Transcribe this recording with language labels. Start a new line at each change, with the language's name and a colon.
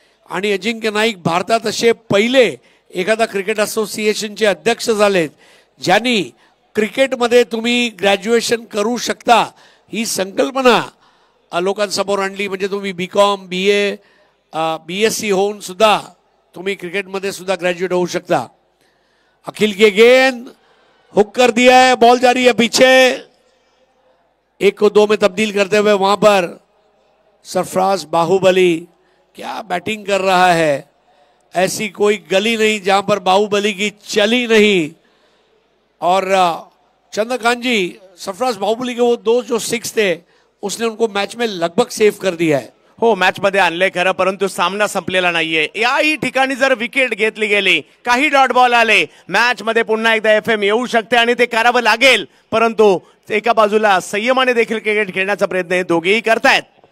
Marathi: आणि अजिंक्य नाईक भारतात असे पहिले एखादा क्रिकेट असोसिएशनचे अध्यक्ष झालेत ज्यांनी क्रिकेटमध्ये तुम्ही ग्रॅज्युएशन करू शकता ही संकल्पना लोकांसमोर आणली. म्हणजे तुम्ही BCom, BA, BSc होऊन सुद्धा तुम्ही क्रिकेटमध्ये सुद्धा ग्रॅज्युएट होऊ शकता.
Hindi: अखिल के गेंद हुक कर दिया है, बॉल जा रही है पीछे. 1 को 2 में तब्दील करते हुए वहां पर सरफराज बाहुबली क्या बैटिंग कर रहा है. ऐसी कोई गली नहीं जहां पर बाहुबली की चली नहीं. और चंद्रकांत जी, सरफराज बाहुबली के वो 2 जो 6 थे उसने उनको मैच में लगभग सेव कर दिया है.
Marathi: हो, मॅच मध्ये आणले खरं, परंतु सामना संपलेला नाहीये. याही ठिकाणी जर विकेट घेतली गेली, काही डॉट बॉल आले, मॅच मध्ये पुन्हा एकदा FM येऊ शकते आणि ते करावं लागेल. परंतु एका बाजूला संयमाने देखील क्रिकेट खेळण्याचा प्रयत्न हे दोघेही करतायत.